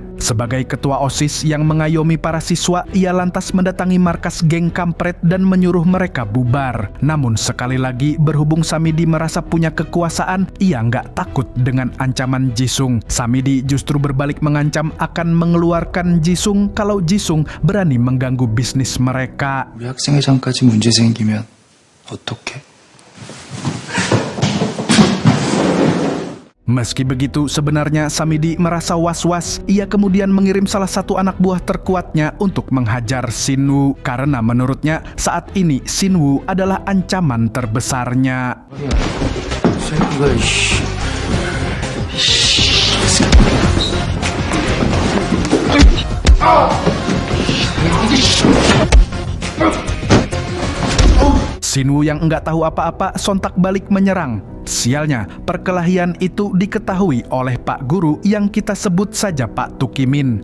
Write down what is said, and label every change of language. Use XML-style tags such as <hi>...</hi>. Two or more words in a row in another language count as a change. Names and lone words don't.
<id>Sebagai ketua OSIS yang mengayomi para siswa, ia lantas mendatangi markas geng kampret dan menyuruh mereka bubar. Namun sekali lagi berhubung Samidi merasa punya kekuasaan, ia nggak takut dengan ancaman Jisung. Samidi justru berbalik mengancam akan mengeluarkan Jisung kalau Jisung berani mengganggu bisnis mereka.</id> <ko>우리 학생회장까지 문제 생기면 어떡해?</ko> <id>Meski begitu, sebenarnya Samidi merasa was-was. Ia kemudian mengirim salah satu anak buah terkuatnya untuk menghajar Sinwoo. Karena menurutnya, saat ini Sinwoo adalah ancaman terbesarnya.</id> <ko>이거, 씨.</ko> <id>Sinwoo yang enggak tahu apa-apa sontak balik menyerang. Sialnya, perkelahian itu diketahui oleh Pak Guru yang kita sebut saja Pak Tukimin.</id>